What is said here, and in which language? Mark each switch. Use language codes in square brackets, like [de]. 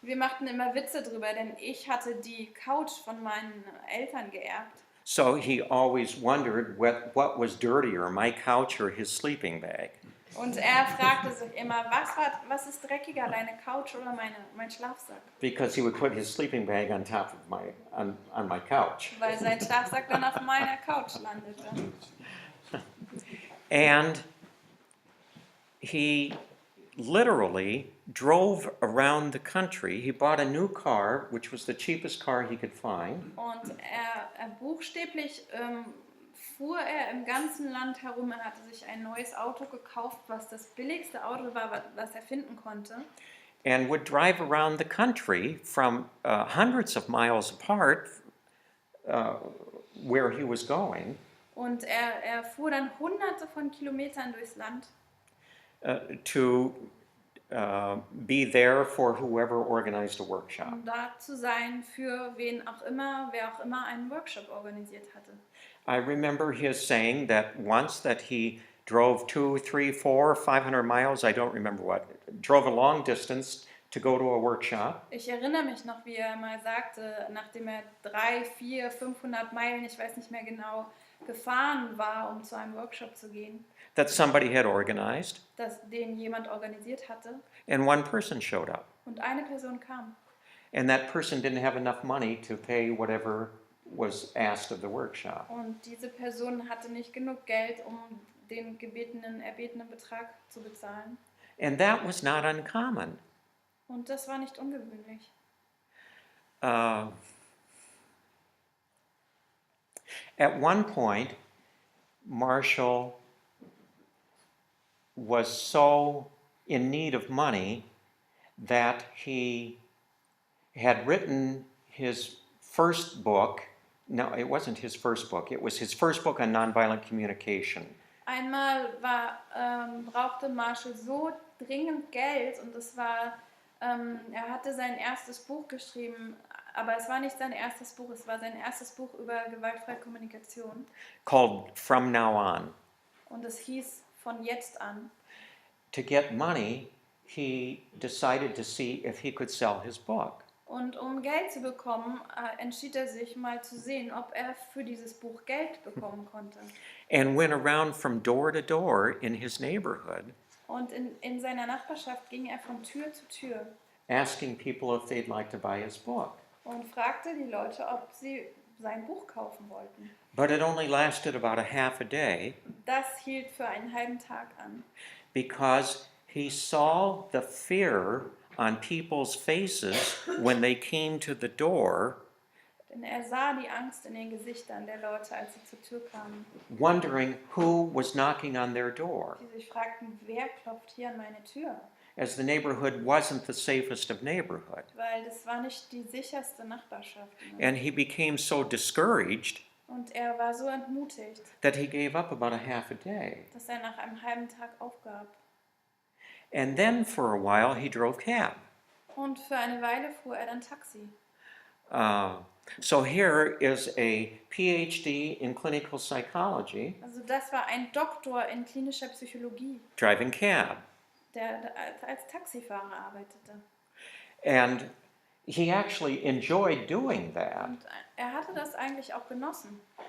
[de] Wir machten immer Witze drüber, denn ich hatte die Couch von meinen Eltern geerbt. [en] so he always wondered what was dirtier, my couch or his sleeping bag. [de] Und er fragte sich immer, was ist dreckiger, deine Couch oder mein Schlafsack? [en] Because he would put his sleeping bag on top of on my couch. [de] Weil sein Schlafsack dann auf meiner Couch landete. [en] And he literally drove around the country. He bought a new car, which was the cheapest car he could find. [de] Und er buchstäblich fuhr er im ganzen Land herum. Er hatte sich ein neues Auto gekauft, was das billigste Auto war, was er finden konnte. [en] And would drive around the country from hundreds of miles apart where he was going [de] Und er fuhr dann hunderte von Kilometern durchs Land, [en] to be there for whoever organized a workshop. [de] um da zu sein für wer auch immer einen Workshop organisiert hatte. [en] I remember his saying that once that he drove 2, 3, 4, 500 miles, I don't remember what, drove a long distance to go to a workshop. [de] Ich erinnere mich noch, wie er mal sagte, nachdem er 3, 4, 500 Meilen, ich weiß nicht mehr genau, gefahren war, um zu einem Workshop zu gehen, [en] That somebody had organized, [de] den jemand organisiert hatte. [en] and one person showed up. [de] Und eine Person kam. [en] And that person didn't have enough money to pay whatever was asked of the workshop. [de] Und diese Person hatte nicht genug Geld, um den erbetenen Betrag zu bezahlen. [en] And that was not uncommon. [de] Und das war nicht ungewöhnlich. [en] At one point, Marshall was so in need of money that he had written his first book. No, it wasn't his first book. It was his first book on nonviolent communication. [de] Einmal brauchte Marshall so dringend Geld und er hatte sein erstes Buch geschrieben, aber es war nicht sein erstes Buch, es war sein erstes Buch über gewaltfreie Kommunikation. [en] Called From Now On. [de] Und es hieß Von jetzt an. [en] To get money, he decided to see if he could sell his book. [de] Und um Geld zu bekommen, entschied er sich mal zu sehen, ob er für dieses Buch Geld bekommen konnte. [en] And went around from door to door in his neighborhood, [de] Und in seiner Nachbarschaft ging er von Tür zu Tür [en] asking people if they'd like to buy his book. [de] und fragte die Leute, ob sie sein Buch kaufen wollten. [en] But it only lasted about a half a day [de] Das hielt für einen halben Tag an, [en] because he saw the fear on people's faces when they came to the door, [de] denn er sah die Angst in den Gesichtern der Leute, als sie zur Tür kamen, [en] wondering who was knocking on their door, [de] die sich fragten, wer klopft hier an meine Tür? [en] as the neighborhood wasn't the safest of neighborhood. [de] Weil das war nicht die sicherste Nachbarschaft. [en] And he became so discouraged [de] Und er war so entmutigt, [en] that he gave up about a half a day. [de] dass er nach einem halben Tag aufgab. [en] And then for a while he drove cab. [de] Und für eine Weile fuhr er dann Taxi. [en] So here is a PhD in clinical psychology [de] Also das war ein Doktor in klinischer Psychologie, [en] driving cab. [de] der als Taxifahrer arbeitete. [en] And he actually enjoyed doing that [de] Und er hatte das eigentlich auch genossen,